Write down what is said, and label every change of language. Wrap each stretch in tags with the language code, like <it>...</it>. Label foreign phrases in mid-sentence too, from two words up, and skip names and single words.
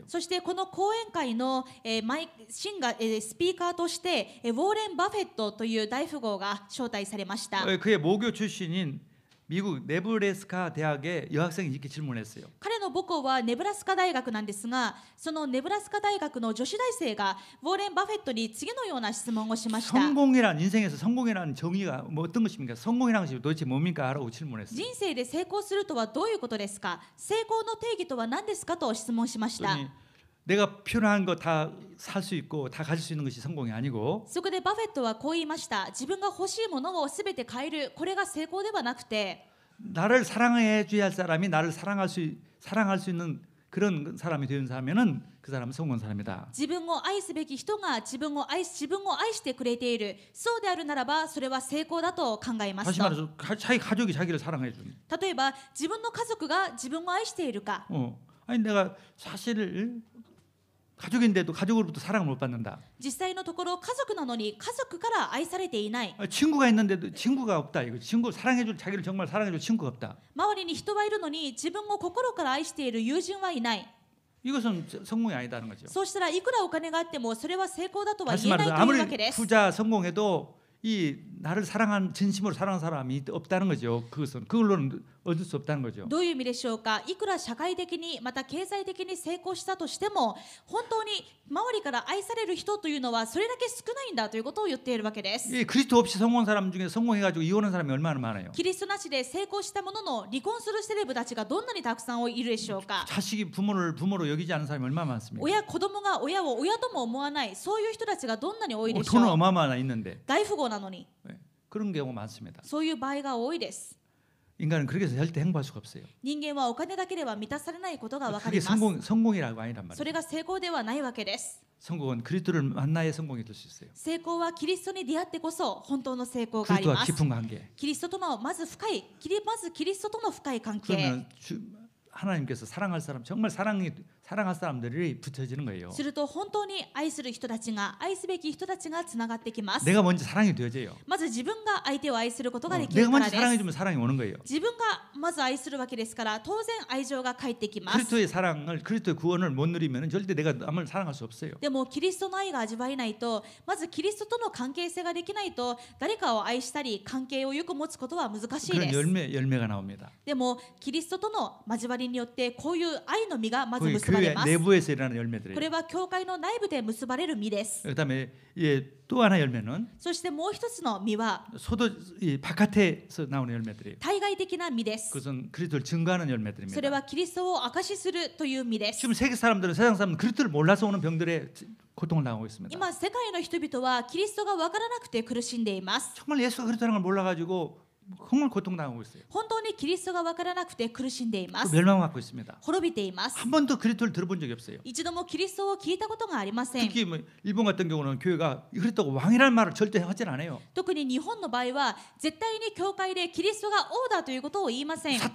<ja>そしてこの講演会のスピーカーとしてウォーレン・バフェットという大富豪が招待されました。</ja> <ko>그의 모교 출신인 미국 네브래스카 대학의 여학생이 이렇게 질문했어요.</ko> <ja>彼の母校はネブラスカ大学なんですが、そのネブラスカ大学の女子大生がウォーレン・バフェットに次のような質問をしました。</ja> <ko>성공이란 인생에서 성공이라는 정의가 뭐 어떤 것입니까? 성공이라는 것이 도대체 뭡니까? 라고 질문했어요.</ko> <ja>人生で成功するとはどういうことですか？成功の定義とは何ですかと質問しました。</ja> <ko>내가 필요한 거 다 살 수 있고 다 가질 수 있는 것이 성공이 아니고</ko> <ja>そこでバフェットはこう言いました。自分が欲しいものをすべて買える、これが成功ではなくて</ja> <ko>나를 사랑해 줘야 할 사람이 나를 사랑할 수 있는 그런 사람이 되는 사람이면 그 사람은 성공한 사람이다.</ko> <ja>自分を愛すべき人が自分を愛してくれている、そうであるならばそれは成功だと考えます</ja> <ko>다시</ko> <ja>と。</ja> <ko>말해서 자기 가족이 자기를 사랑해 주는.</ko> <ja>例えば自分の家族が自分を愛しているか、</ja> <ko>아니 내가 사실 가족인데도 가족으로부터 사랑을 못 받는다.</ko> <ja>実際のところ家族なのに家族から愛されていない、</ja> <ko>친구가 있는데도 친구가 없다. 이거 친구 사랑해줄 자기를 정말 사랑해줄 친구가 없다.</ko> <ja>周りに人はいるのに自分を心から愛している友人はいない、</ja> <ko>이것은 성공이 아니다는 거죠.</ko> <ja>そうしたらいくらお金があってもそれは成功だとは</ja> <ko>다시</ko> <ja>言えない</ja> <ko>말해서</ko> <ja>というわ</ja> <ko>아무리</ko> <ja>けです。</ja> <ko>부자 성공해도 이 나를 진심으로 사랑하는 사람이 없다는 거죠. 그걸로는 얻을 수 없다는 거죠.</ko> <ja>どういう意味でしょうか。いくら社会的にまた経済的に成功したとしても本当に周りから愛される人というのはそれだけ少ないんだということを言っているわけです。</ja> <ko>이 그리스도 없이 성공한 사람 중에 성공해가지고 이혼한 사람이 얼마나 많아요.</ko> <ja>キリストなしで成功したものの離婚するセレブたちがどんなにたくさんいるでしょうか。</ja> <ko>자식이 부모로 여기지 않은 사람이 얼마나 많습니까?</ko> <ja>子供が親を親とも思わない、そういう人たちがどんなに多いでしょ</ja> <ko>돈은</ko> <ja>う。</ja> <ko>어마어마나 있는데</ko> <ja>大富豪なのに</ja> <ko>그런 경우가 많습니다.</ko> <ja>そういう場合が多いです。</ja> <ko>인간은 그렇게 해서 절대 행복할 수가 없어요.</ko> <ja>人間はお金だけでは満たされないことが分か</ja> <ko>그게</ko> <ja>ります。</ja> <ko>성공이라고 아니란</ko> <ja>そ</ja> <ko>말이에요.</ko> <ja>れが成功ではないわけです。</ja> <ko>성공은 그리스도를 만나야 성공이 될 수 있어요.</ko> <ja>成功はキリストに出会ってこそ本当の成功があり</ja> <ko>그리스도와</ko> <ja>ます。</ja> <ko>깊은 관계.</ko> <ja>キリストとのまずキリストとの深い関係。</ja> <ko>그러면 하나님께서 사랑할 사람 정말 사랑할 사람들이 붙여지는 거예요.</ko> <ja>すると本当に愛する人たちが愛すべき人たちがつながってきます。</ja> <ko>내가 먼저 사랑이 되어져요.</ko> <ja>まず自分が相手を愛することができ</ja> <ko>내가</ko> <ja>るから</ja> <ko>먼저</ko> <ja>です。</ja> <ko>사랑해주면 사랑이 오는 거예요.</ko> <ja>自分がまず愛するわけですから当然愛情が返ってきます。</ja> <ko>그리스도의 사랑을 그리스도의 구원을 못 누리면 절대 내가 남을 사랑할 수 없어요.</ko> <ja>でもキリストの愛が味わえないとまずキリストとの関係性ができないと誰かを愛したり関係をよく持つことは難しい</ja> <ko>그런</ko> <ja>です。</ja> <ko>열매가 나옵니다.</ko> <ja>でもキリストとの交わりによってこういう愛の実がまず</ja> <ko>그게</ko> <ja>結ばれ</ja> <ko>교회</ko> <ja>ます。</ja> <ko>내부에서 일어나는</ko> <ja>こ</ja> <ko>열매들이에요.</ko> <ja>れは教会の内部で結ばれる実です。</ja> <ko>그다음에 또 하나 열매는</ko> <ja>そしてもう一つの実は</ja> <ko>바깥에서 나오는 열매들이에요.</ko> <ja>対外的な実です。</ja> <ko>그것은 그리스도를 증거하는</ko> <ja>それ</ja> <ko>열매들입니다.</ko> <ja>はキリストを証しするという実です。</ja> <ko>지금 세상 사람들은 그리스도를 몰라서 오는 병들의 고통을 당하고 있습니다.</ko> <ja>今世界の人々はキリストが分からなくて苦しんでいます。</ja> <ko>정말 예수가 그리스도라는 걸 몰라가지고 정말 고통당하고 있어요.</ko> <ja>本当にキリストが分からなくて苦しんでいます。</ja> <ko>멸망받고 있습니다.</ko> <ja>滅びています。</ja> <ko>한 번도 그리스도를 들어본 적이 없어요.</ko> <ja>一度もキリストを聞いたことがありません。</ja> <ko>특히 뭐 일본 같은 경우는 교회가 그리스도가 왕이라는 말을 절대 하진 않아요.</ko> <ja>特に日本の場合は絶対に教会でキリストが王だということを言いません。</ja>